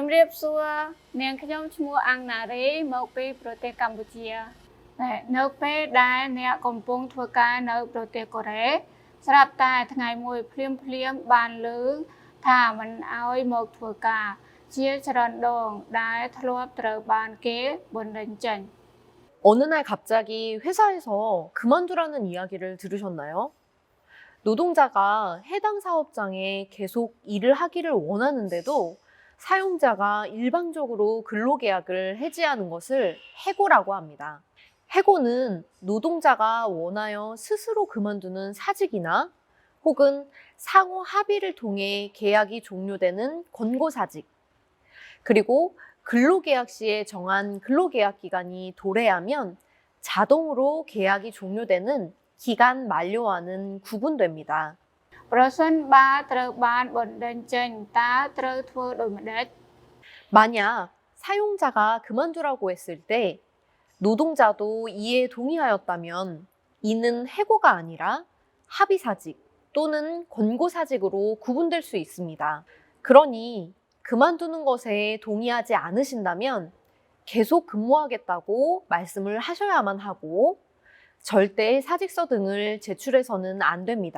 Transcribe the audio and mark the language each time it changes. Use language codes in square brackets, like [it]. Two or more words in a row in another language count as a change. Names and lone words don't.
[km] សួរនាងខ្ញុំឈ្មោះអាំងណារីមកពីប្រទេសកម្ពុជានៅពេលដែលអ្នកកំពុងធ្វើការនៅប្រទេសកូរ៉េស្រាប់តែថ្ងៃមួយភ្លាមបានឮថាមិនអោយមកធ្វើការជាច្រើនដងដែលធ្លាប់ត្រូវបានគេបណ្តេញចេញ [ko] 어느 날 갑자기 회사에서 그만두라는 이야기를 들으셨나요? 노동자가 해당 사업장에 계속 일을 하기를 원하는데도 사용자가 일방적으로 근로계약을 해지하는 것을 해고라고 합니다. 해고는 노동자가 원하여 스스로 그만두는 사직이나 혹은 상호 합의를 통해 계약이 종료되는 권고사직, 그리고 근로계약 시에 정한 근로계약 기간이 도래하면 자동으로 계약이 종료되는 기간 만료와는 구분됩니다. [km] ប្រសិនបើត្រូវបានបណ្តេញចេញតើត្រូវធ្វើដូចម្តេច [ko] 만약 사용자가 그만두라고 했을 때 노동자도 이에 동의하였다면 이는 해고가 아니라 합의사직 또는 권고사직으로 구분될 수 있습니다. 그러니 그만두는 것에 동의하지 않으신다면 계속 근무하겠다고 말씀을 하셔야만 하고 절대 사직서 등을 제출해서는 안 됩니다.